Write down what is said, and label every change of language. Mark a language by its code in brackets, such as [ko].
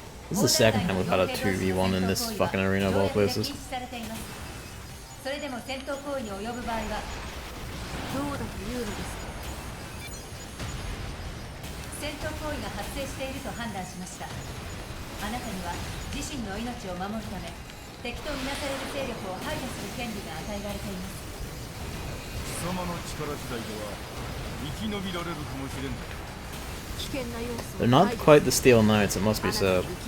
[en] This is the second time we've had a 2v1 in this fucking arena of all places. [ja] それでも戦闘行為に及ぶ場合はどうだというのですか。戦闘行為が発生していると判断しました。あなたには自身の命を守るため敵とみなされる勢力を排除する権利が与えられています。貴様の力次第では生き延びられるかもしれん。 [en] They're not quite the Steel Knights, it must be said.